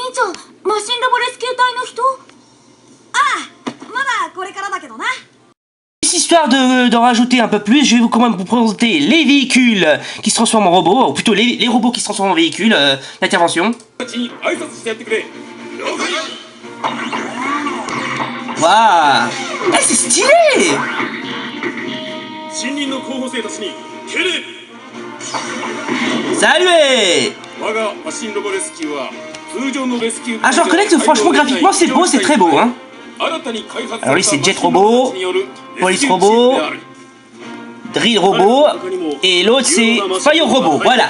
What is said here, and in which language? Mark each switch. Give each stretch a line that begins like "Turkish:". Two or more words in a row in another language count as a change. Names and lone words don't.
French: Histoire d'en rajouter un peu plus, je vais quand même vous présenter les véhicules qui se transforment en robots, ou plutôt les robots qui se transforment en véhicules d'intervention. Waouh, c'est stylé.
Japanese: 新任の候補生たちに敬礼。
French: Salut! Ah, je reconnais que franchement, graphiquement, c'est beau, c'est très beau, hein. Alors lui, c'est Jet Robot, Police Robot, Drill Robot, et l'autre, c'est Fire Robot, voilà.